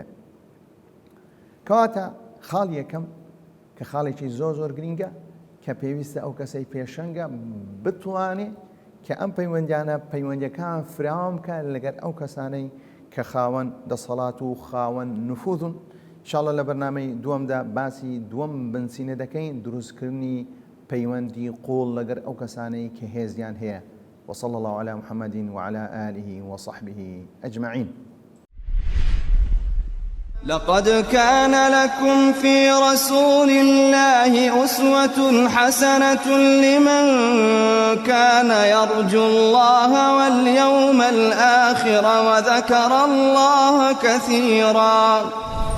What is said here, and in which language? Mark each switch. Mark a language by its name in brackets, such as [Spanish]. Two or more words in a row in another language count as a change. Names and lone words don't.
[Central Kurdish] کەواتە خاڵ یەکەم کە خاڵێکی زۆر گرینگە کە پێویستە ئەو کەسەی پێشەنگە بتوانێت کە ئەم پەیوەندیانە پەیوەندیەکان فراوان بکە لەگەر ئەو کەسانەی کە خاوەن دەسەڵات و خاوەن نفوذن. انشاءالله لە بەرنامەی دووەمدا باسی دووەم بنچینە دەکەین، دروستکردنی پەیوەندی قوڵ لەگەر ئەو کەسانەی کە هێزیان هەیە. [Arabic] وصلى الله على محمد وعلى آله وصحبه أجمعين. لقد كان لكم في رسول الله أسوة حسنة لمن كان يرجو الله واليوم الآخر وذكر الله كثيرا.